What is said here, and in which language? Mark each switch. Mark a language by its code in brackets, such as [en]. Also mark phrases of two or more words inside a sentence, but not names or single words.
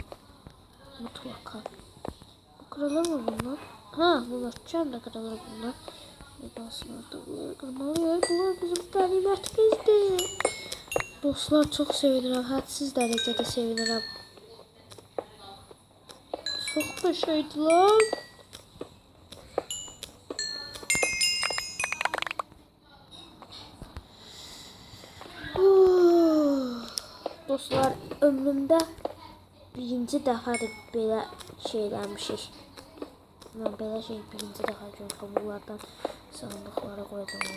[tr] Mutlaka. Bu kırılır mı bunlar? Ha, bunlar çarla kırılır bunlar. Dostlar da bunları kırmalıyız. Bunlar bizim ganimetimizdi. Dostlar çok sevinirim. Hadsiz derecede sevinirim. Çok da şeydi lan. [az] Dostlar, ömrümdə birinci dəfədir belə şeyləmişik. Mən belə şey birinci dəfə gördüm. Bunlardan sandıqlara qoydum.